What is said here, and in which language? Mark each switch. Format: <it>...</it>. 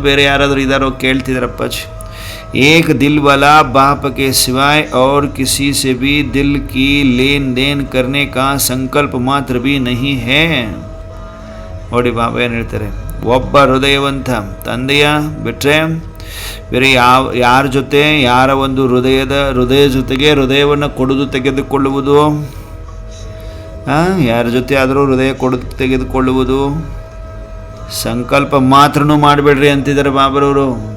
<kn>ಬೇರೆ ಯಾರಾದರೂ ಇದ್ದಾರೋ ಕೇಳ್ತಿದ್ದಾರೆ ಅಪ್ಪಾಜಿ.</kn> <hi>ಏಕ್ ದಿಲ್ ವಾಲಾ ಬಾಪ್ ಕೆ ಸಿವಾಯ್ और किसी से भी दिल की लेन देन करने का संकल्प मात्र भी नहीं है.</hi> <kn>ನೋಡಿ ಬಾಬಾ ಏನು ಹೇಳ್ತಾರೆ, ಒಬ್ಬ ಹೃದಯವಂತ ತಂದೆಯ ಬಿಟ್ಟರೆ ಬೇರೆ ಯಾರ ಜೊತೆ, ಯಾರ ಒಂದು ಹೃದಯ ಜೊತೆಗೆ ಹೃದಯವನ್ನು ಕೊಡುವುದು ತೆಗೆದುಕೊಳ್ಳುವುದು, ಯಾರ ಜೊತೆ ಆದರೂ ಹೃದಯ ತೆಗೆದುಕೊಳ್ಳುವುದು ಸಂಕಲ್ಪ ಮಾತ್ರನೂ ಮಾಡಬೇಡ್ರಿ ಅಂತಿದ್ದಾರೆ ಬಾಬರವರು.</kn>